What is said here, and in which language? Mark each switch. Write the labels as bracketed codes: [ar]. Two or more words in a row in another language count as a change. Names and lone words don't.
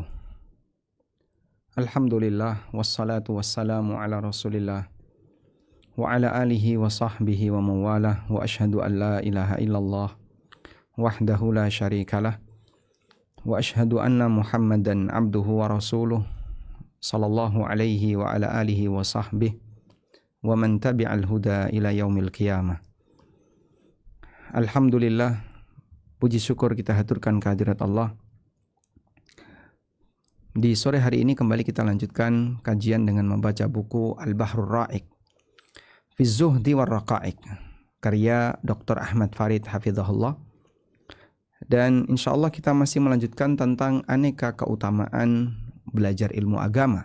[ar] الحمد لله والصلاة والسلام على رسول الله وعلى آله وصحبه ومن والاه وأشهد أن لا إله إلا الله وحده لا شريك له وأشهد أن محمدا عبده ورسوله صلى الله عليه وعلى آله وصحبه ومن تبع الهدى إلى يوم القيامة. [id] Alhamdulillah, puji syukur kita haturkan kehadirat Allah. Di sore hari ini kembali kita lanjutkan kajian dengan membaca buku Al-Bahrul Ra'iq fi Zuhdi war Raqa'iq, karya Dr. Ahmad Farid hafizahullah. Dan [ar] إن شاء الله [id] kita masih melanjutkan tentang aneka keutamaan belajar ilmu agama.